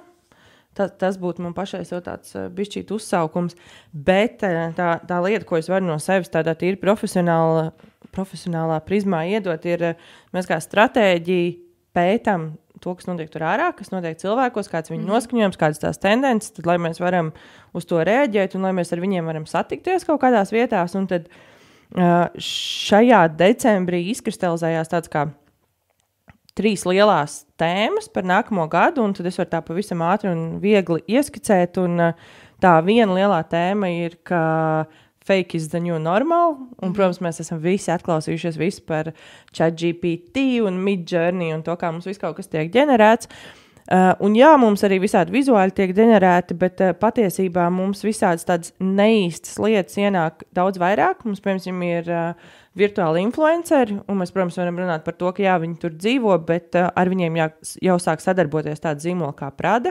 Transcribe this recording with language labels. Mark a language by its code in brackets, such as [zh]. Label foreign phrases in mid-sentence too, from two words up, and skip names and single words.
[lv] Tas būtu man pašai jau tāds bišķīt uzsaukums, bet tā lieta, ko es varu no sevis tādā tīri profesionālā prizmā iedot, ir mēs kā stratēģija pētam to, kas notiek tur ārā, kas notiek cilvēkos, kāds viņu noskaņojums, kādas tās tendences, tad lai mēs varam uz to rēģēt un lai mēs ar viņiem varam satikties kaut kādās vietās. Un tad šajā decembrī izkristalizējās tāds kā 3 lielās tēmas par nākamo gadu, un tad es varu tā pavisam ātri un viegli ieskicēt, un tā viena lielā tēma ir, ka [en] fake is the new normal, [lv] un, protams, mēs esam visi atklausījušies visi par ChatGPT un Midjourney un to, kā mums viss kaut kas tiek ģenerēts. Un jā, mums arī visādi vizuāli tiek ģenerēti, bet patiesībā mums visādas tādas neīstas lietas ienāk daudz vairāk. Mums, piemēram, ir virtuāli influenceri, un mēs, protams, varam runāt par to, ka jā, viņi tur dzīvo, bet ar viņiem jau sāk sadarboties tāda zīmola kā Prada.